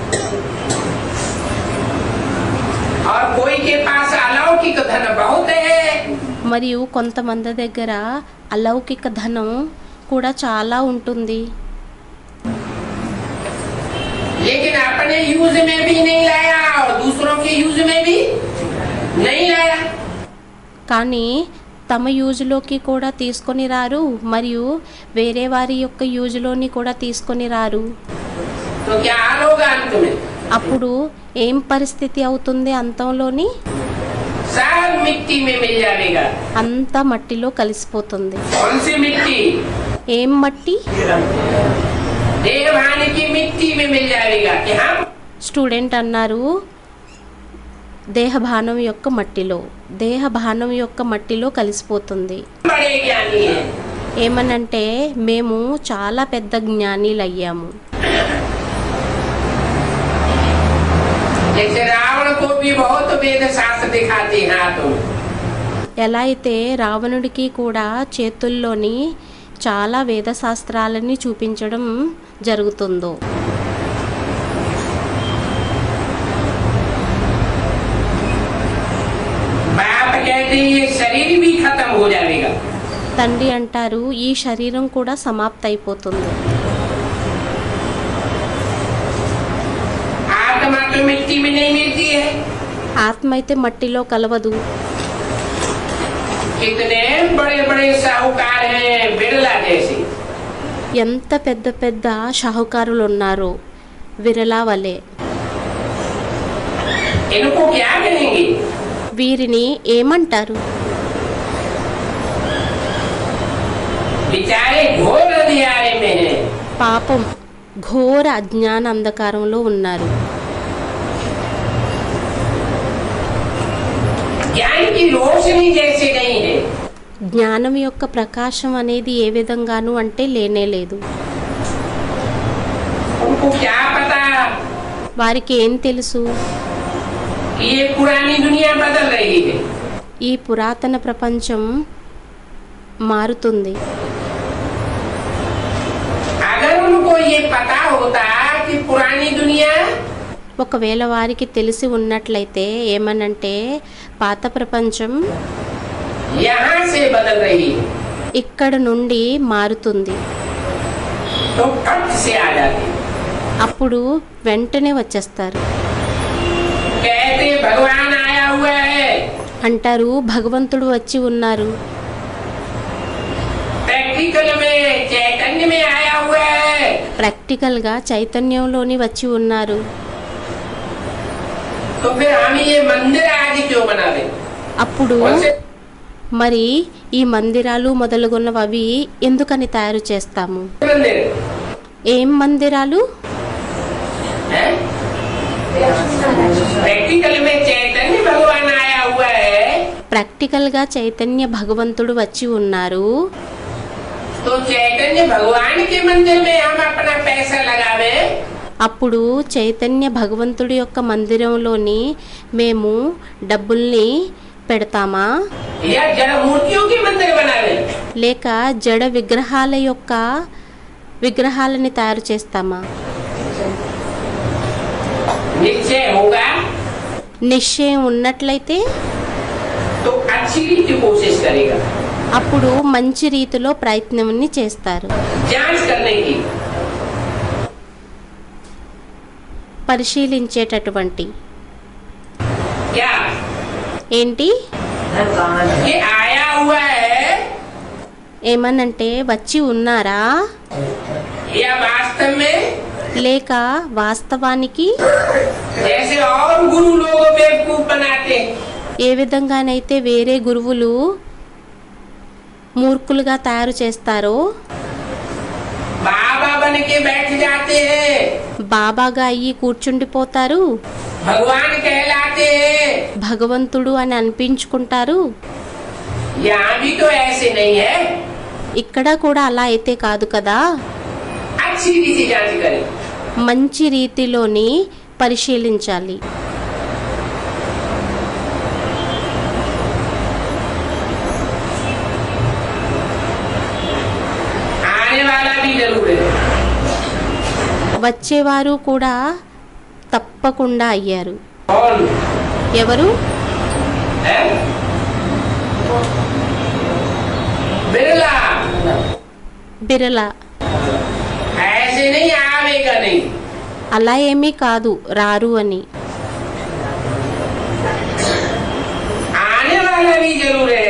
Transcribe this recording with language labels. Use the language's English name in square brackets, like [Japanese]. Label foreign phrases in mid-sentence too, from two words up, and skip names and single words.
[Hindi] और कोई के पास अलौकिक धन बहुत है, [Telugu] మరియు కొంతమంది దగ్గర అలౌకిక ధనం కూడా చాలా ఉంటుంది, [Hindi] लेकिन अपने यूज में भी नहीं लाया और दूसरों के यूज में भी नहीं लाया. [Telugu] కానీ తమ యూజ్లోకి కూడా తీసుకొని రారు, మరియు వేరే వారి యొక్క యూజ్లోని కూడా తీసుకొని రారు. [Hindi] तो क्या हाल होगा अंत में? [Telugu] అప్పుడు ఏం పరిస్థితి అవుతుంది? అంతంలోని [Hindi] सब मिट्टी में मिल जाएगा. [Telugu] అంతా మట్టిలో కలిసిపోతుంది. [Hindi] कौन सी मिट्टी? [Telugu] ఏం మట్టి? [Hindi] देवभान की मिट्टी में मिल जाएगा. क्या [Telugu] స్టూడెంట్ అన్నారు దేహభానం యొక్క మట్టిలో, దేహభానం యొక్క మట్టిలో కలిసిపోతుంది. [Hindi] बड़े ज्ञानी है. [Telugu] ఏమనంటే మేము చాలా పెద్ద జ్ఞానీలు అయ్యాము. [Hindi] जैसे रावण को भी बहुत वेद शास्त्र दिखाते हैं हाथों में. [Telugu] ఎలా అయితే రావణుడికి కూడా చేతుల్లోని చాలా వేదశాస్త్రాలని చూపించడం జరుగుతుందో, [Hindi] बाप कहते हैं ये शरीर भी खत्म हो जाएगा, [Telugu] తండ్రి అంటారు ఈ శరీరం కూడా సమాప్తి అయిపోతుంది. [Hindi] आत्मा तो मिट्टी में नहीं मिलती है। [Telugu] ఆత్మ అయితే మట్టిలో కలవదు. [Hindi] कितने बड़े बड़े साहूकार हैं बिरला जैसे, [Telugu] ఎంత పెద్ద పెద్ద షాహుకారులు ఉన్నారో విరలా వలె. [Hindi] इनको क्या कहेंगे? [Telugu] వీరిని ఏమంటారు? [Hindi] बेचारे घोर अंधियारे में हैं। [Telugu] పాపం ఘోర అజ్ఞాన అంధకారంలో ఉన్నారు. [Hindi] ज्ञान की रोशनी जैसे नहीं है। [Telugu] జ్ఞానం యొక్క ప్రకాశం అనేది ఏ విధంగాను అంటే లేనే లేదు. [Hindi] उनको क्या पता [Telugu] వారికి ఏం తెలుసు? [Hindi] कि ये पुरानी दुनिया बदल रही है। [Telugu] ఈ పురాతన ప్రపంచం మారుతుంది. [Hindi] अगर उनको ये पता होता कि पुरानी दुनिया [Telugu] ఒకవేళ వారికి తెలిసి ఉన్నట్లయితే ఏమనంటే పాత ప్రపంచం [Hindi] यहाँ से बदल रही है [Telugu] ఇక్కడ నుండి మారుతుంది, [Hindi] तो फट से आ जाते। [Telugu] అప్పుడు వెంటనే వచ్చేస్తారు. [Hindi] कहते भगवान आया हुआ है, [Telugu] అంటారు భగవంతుడు వచ్చి ఉన్నారు, [Hindi] प्रैक्टिकल में चैतन्य में आया हुआ है। [Telugu] ప్రాక్టికల్గా చైతన్యంలోని వచ్చి ఉన్నారు. [Hindi] तो फिर हम ये मंदिर आज क्यों बना रहे? [Telugu] అప్పుడు [Hindi] कौन से [Telugu] మరి ఈ మందిరాలు మొదలుగున్నవి అవి ఎందుకని తయారు చేస్తాము? [Hindi] मंदिर [Telugu] ఏం మందిరాలు? [Hindi] है? प्रैक्टिकल में चैतन्य भगवान आया हुआ है, [Telugu] ప్రాక్టికల్గా చైతన్య భగవంతుడు వచ్చి ఉన్నారు. [Hindi] तो चैतन्य भगवान के मंदिर में हम अपना पैसा लगावे, [Telugu] అప్పుడు చైతన్య భగవంతుడి యొక్క మందిరంలోని మేము డబ్బుల్ని పెడతామా, [Hindi] या जड़ मूर्तियों के मंदिर बनावे? [Telugu] లేక జడ విగ్రహాల యొక్క విగ్రహాలని తయారు చేస్తామా? [Hindi] निश्चय होगा [Telugu] నిశ్చయం ఉన్నట్లయితే [Hindi] तो अच्छी रीति कोशिश करेगा [Telugu] అప్పుడు మంచి రీతిలో ప్రయత్నాన్ని చేస్తారు. [Hindi] जांच करने की। [Telugu] పరిశీలించేటటువంటి [Hindi] क्या [Telugu] ఏంటి [Hindi] ये आया हुआ है [Telugu] ఏమనంటే వచ్చి ఉన్నారా, [Hindi] या वास्तव में [Telugu] లేక వాస్తవానికి [Hindi] जैसे और गुरु लोग बेवकूफ बनाते हैं, [Telugu] ఏ విధంగానైతే వేరే గురువులు మూర్ఖులుగా తయారు చేస్తారో, [Hindi] बाबा बन के बैठ जाते हैं, [Telugu] బాబాగా అయ్యి కూర్చుండిపోతారు, [Hindi] भगवान कहलाते हैं। [Telugu] భగవంతుడు అని అనిపించుకుంటారు. [Hindi] यहाँ भी तो ऐसे नहीं है। [Telugu] ఇక్కడ కూడా అలా అయితే కాదు కదా. [Hindi] अच्छी रीति जांच करें। [Telugu] మంచి రీతిలోని పరిశీలించాలి. [Hindi] आने वाला भी जरूर है। [Telugu] వచ్చేవారు కూడా తప్పకుండా అయ్యారు. [Hindi] कौन [Telugu] ఎవరు? [Hindi] है? बिरला। [Telugu] బిరల. [Hindi] ऐसे नहीं आवेगा नहीं। [Telugu] అలా ఏమీ కాదు రారు అని. [Hindi] आने वाला भी जरूर है।